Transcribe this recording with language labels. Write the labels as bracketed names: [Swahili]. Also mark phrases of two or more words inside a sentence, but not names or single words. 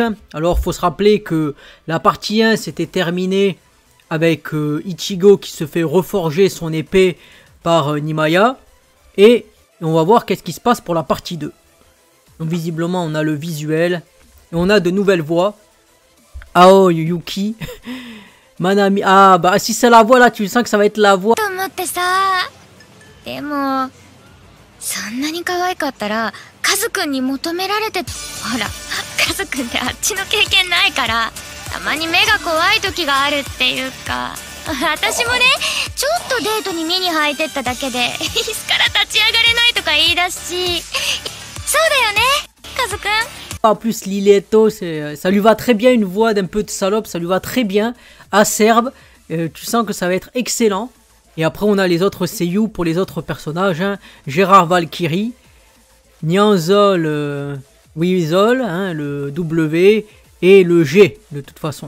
[French] Alors faut se rappeler que la partie 1 s'était terminée avec Ichigo qui se fait reforger son épée par Nimaya. Et on va voir qu'est-ce qui se passe pour la partie 2. Donc visiblement on a le visuel. Et on a de nouvelles voix. Aoi Yuki. Manami. Ah bah si c'est la voix là, tu sens que ça va être la voix. [Japanese] そんなに可愛かったらカズくんに求められて、ほらカズくんってあっちの経験ないからたまに目が怖い時があるっていうか、私もねちょっとデートに見に入ってっただけで椅子から立ち上がれないとか言い出すし、そうだよねカズくん。 [French] En plus Liletto, ça lui va très bien, une voix d'un peu de salope, ça lui va très bien, acerbe, tu sens que ça va être excellent. Et après on a les autres seiyuu pour les autres personnages, hein. Gérard Valkyrie, Nyanzol Wizol, hein, le W et le G de toute façon.